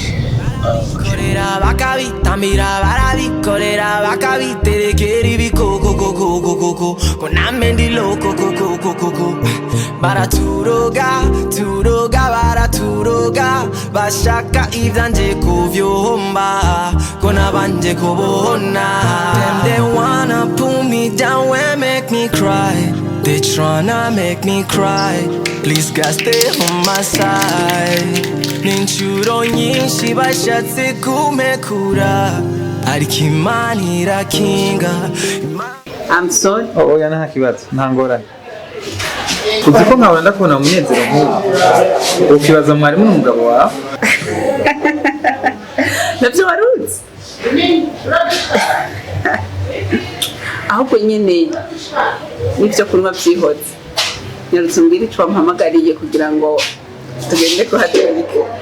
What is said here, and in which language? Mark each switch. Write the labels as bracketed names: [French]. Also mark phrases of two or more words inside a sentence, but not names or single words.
[Rundi] Korera bakabitamira barabikorera bakabiterekera ibikoko ko name ndi loko baraturoga baraturoga bashaka ivyanje kuvyomba ko nabanje kubona. [English] They wanna pull me down and make me cry. They tryna make me cry. Please God stay on my side. [Rundi] Ninshuro nyinshi bashatse kumekura ariko Imana irakinga. [English] I'm sorry. [Rundi] Oya nta kibazo nta ngorane. Uzi ko nkaba ndakubona umunezero nk'ubu ukibaza mwarimu n'umugabo wawe navyo waruzi ahubwo nyene nivyo kunywa vyihoze nyarutse mbwira ico wampamagariye kugira ngo tugende kuhatereka.